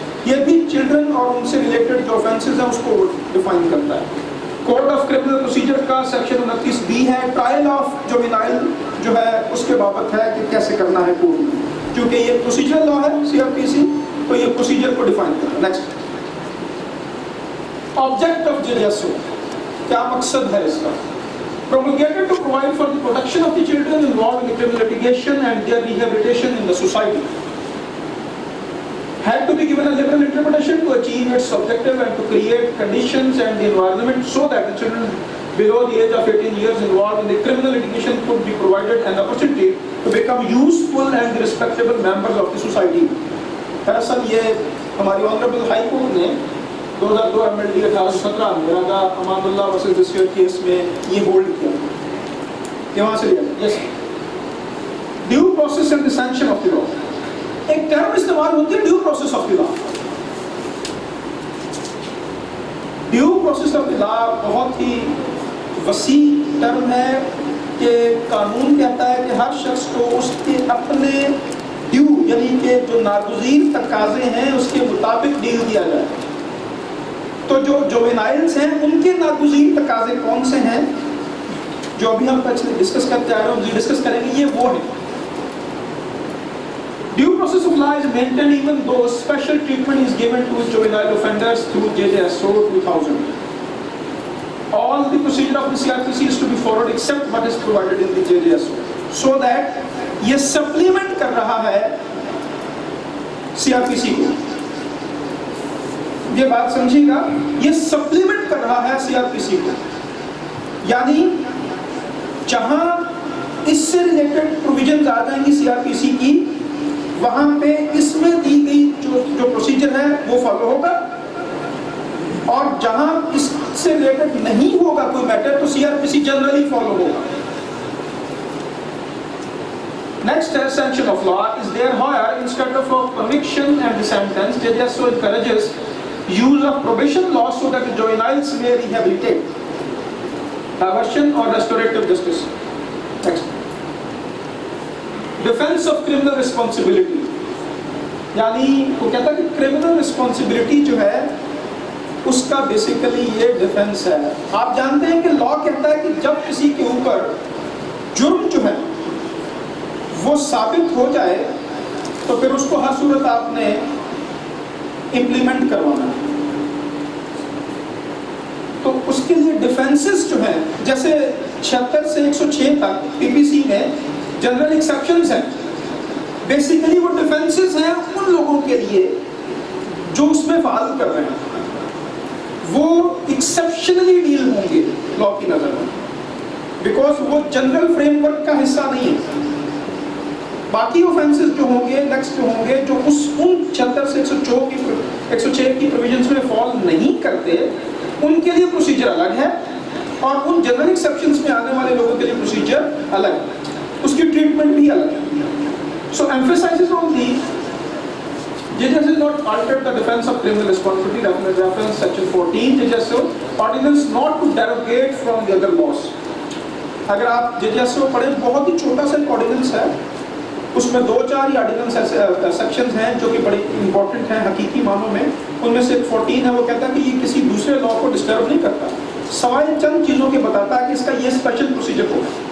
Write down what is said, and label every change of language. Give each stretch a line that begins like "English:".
Urdu: یہ بھی چلڈرن اور ان سے ریلیٹڈ جو آفینسز ہیں اس کو ڈیفائن کرتا ہے. کوڈ آف کرمنل پروسیجر کا سیکشن 29B ہے، ٹرائل آف جوینائل جو ہے اس کے بابت ہے کہ کیسے کرنا ہے کورٹ میں، کیونکہ یہ پروسیجر لا ہے CRPC، تو یہ پروسیجر کو ڈیفائن کرتا ہے.
English: next, object of JSO،
Urdu: کیا مقصد ہے اس کا؟
English: promulgated to provide for the protection of the children involved in the criminal litigation and their rehabilitation in the society. Had to be given a liberal interpretation to achieve its objective and to create conditions and the environment so that the children below the age of 18 years involved in the criminal litigation could be provided an opportunity to become useful and respectable members of the society.
Urdu: دراصل یہ ہماری honourable high court نے 2002 MLD 1817 میں راجا Aman Ullah versus district case میں یہ hold کیا. یہ وہاں سے لیا.
English: Yes, due process and the sanction of the law.
Urdu: ایک ٹرم استعمال ہوتی ہے due process of the law. Due process of the لا بہت ہی وسیع ٹرم ہے کہ قانون کہتا ہے کہ ہر شخص کو اس کے اپنے ڈیو یعنی کہ جو ناگزیر تقاضے ہیں اس کے مطابق ڈیل کیا جائے. تو جو جوینائلز ہیں ان کے ناگزیر تقاضے کون سے ہیں جو ابھی ہم ڈسکس کرتے آ رہے ہیں، ڈسکس کریں گے، یہ وہ ہیں.
English: Due process of law is maintained even though special treatment is given to juvenile offenders through JJSO 2000. All the procedure of the CRPC is to be followed except what is provided in the JJSO. So that
Urdu: یہ supplement کر رہا ہے CRPC کو. یہ بات سمجھیے گا، یہ supplement کر رہا ہے CRPC کو. یعنی جہاں اس سے ریلیٹڈ پروویژنز آ جائیں گی CRPC کی، وہاں پہ اس میں دی گئی جو پروسیجر ہے وہ فالو ہوگا، اور جہاں اس سے ریلیٹڈ نہیں ہوگا کوئی میٹر تو CRPC جنرلی فالو ہوگا.
English: Next is sanction of law is there where instead of a conviction and the sentence, JJSO encourages use of probation law so that the juveniles may rehabilitate, diversion or restorative justice. Next, defense of criminal responsibility.
Urdu: یعنی وہ کہتا ہے کہ criminal responsibility جو ہے اس کا basically یہ defence ہے. آپ جانتے ہیں کہ لا کہتا ہے کہ جب کسی کے اوپر جرم جو ہے وہ ثابت ہو جائے تو پھر اس کو ہر صورت آپ نے امپلیمنٹ کروانا. تو اس کے لیے ڈیفنسز جو ہیں جیسے 76 سے 106 تک PPC میں جنرل ایکسیپشنز ہیں. بیسیکلی وہ ڈیفنسز ہیں ان لوگوں کے لیے جو اس میں فعال کر رہے ہیں، وہ ایکسیپشنلی ڈیل ہوں گے لا کی نظر میں، بیکاز وہ جنرل فریم ورک کا حصہ نہیں ہے. باقی اوفینسز جو ہوں گے، نیکسٹ جو ہوں گے، جو ان 76 سے 106 کی پروویژنز میں فال نہیں کرتے، ان کے لیے پروسیجر الگ ہے، اور ان جنرل ایکسیپشنز میں آنے والے لوگوں کے لیے پروسیجر الگ ہے، اس کی ٹریٹمنٹ بھی الگ ہے.
English: So emphasizes on the JJSO has not altered the defense of criminal responsibility, reference section 14 JJSO ordinance not to derogate from the other laws.
Urdu: اگر آپ JJSO پڑھیں بہت ہی چھوٹا سا آرڈیننس ہے، اس میں 2-4 آرڈیننس سیکشنز ہیں جو کہ بڑی امپورٹنٹ ہیں حقیقی معنوں میں. ان میں سے ایک 14 ہے، وہ کہتا ہے کہ یہ کسی دوسرے لا کو ڈسٹرب نہیں کرتا، سوائے چند چیزوں کے بتاتا ہے کہ اس کا یہ اسپیشل پروسیجر ہوگا.